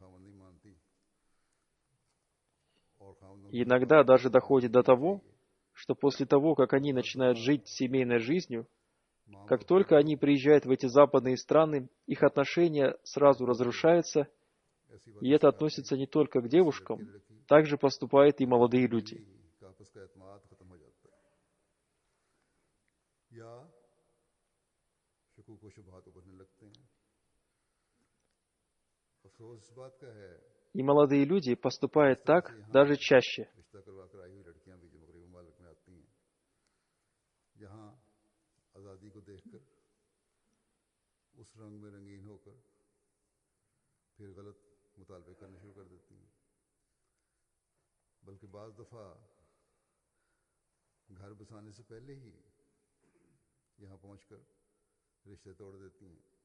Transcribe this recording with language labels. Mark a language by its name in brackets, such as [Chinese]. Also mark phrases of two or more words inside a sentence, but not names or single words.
[Russian] И иногда даже доходит до того, что после того, как они начинают жить семейной жизнью, как только они приезжают в эти западные страны, их отношения сразу разрушаются, и это относится не только к девушкам, также поступают и молодые люди. [Urdu] اس کا اعتماد ختم ہو جاتا ہے یا شکوک و شبہات ابھرنے لگتے ہیں. افسوس اس بات کا ہے [Russian] И молодые люди [Urdu] کہ جس [Russian] поступают [Urdu] طرح سے [Russian] так [Urdu] यहाँ [Russian] даже чаще. [Urdu] رشتہ کروا کر آئی ہوئی لڑکیاں بھی جو مغربی ممالک میں آتی ہیں، یہاں آزادی کو دیکھ کر اس رنگ میں رنگین ہو کر پھر غلط مطالبے کرنے شروع کر دیتی ہیں، بلکہ بعض دفعہ گھر بسانے سے پہلے ہی یہاں پہنچ کر رشتے توڑ دیتی ہیں.